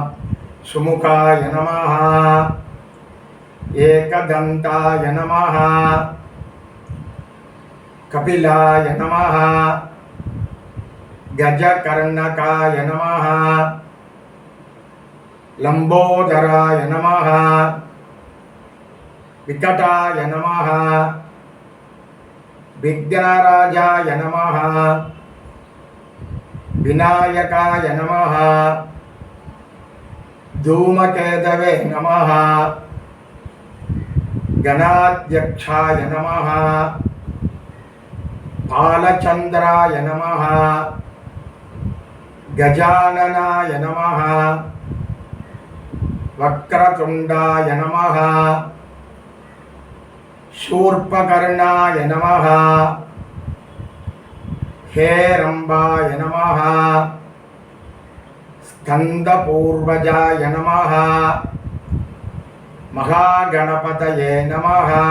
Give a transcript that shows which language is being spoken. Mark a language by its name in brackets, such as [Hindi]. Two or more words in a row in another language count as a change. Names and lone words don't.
[Sanskrit] सुमुखाय नमः, एकदन्ताय नमः, कपिलाय नमः, गजकर्णकाय नमः, लम्बोदराय नमः, विकटाय नमः, विघ्नराजाय नमः, विनायकाय नमः, धूमकेतवे नमः, गणाध्यक्षाय नमः, बालचंद्राय नमः, गजाननाय नमः, वक्रतुंडाय नमः, शूर्पकर्णाय नमः, हेरंबाय नमः, स्कंदपूर्वजाय नमः, महागणपतये नमः.